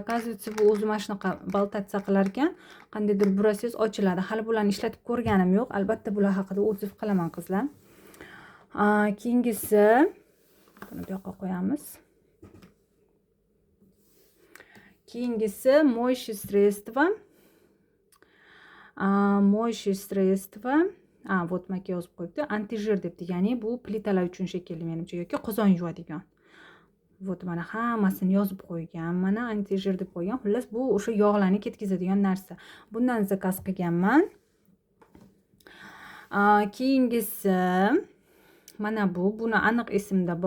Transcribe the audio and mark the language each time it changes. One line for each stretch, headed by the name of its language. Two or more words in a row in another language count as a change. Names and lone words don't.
Uzbek: Оказывается, bu o'zi mana shunaqa baltatsiya qilar ekan, qandaydir burasangiz ochiladi. Hali bularni ishlatib ko'rganim yo'q. Albatta bular haqida o'zim qilaman qizlar. Keyingisi buni bu yoqqa qo'yamiz. Keyingisi
Russian: моющее средство.
Uzbek: вот maka yozib qo'yibdi. Antijir debdi. Ya'ni bu plitalar uchun shekilli menimcha yoki qozon yuvadigan. Вот mana hammasini yozib qo'ygan. Mana antijir deb qo'ygan. Xullas bu o'sha yog'larni ketkazadigan narsa. Bundan zakaz qilganman. Keyingisi mana buni aniq esimda bor.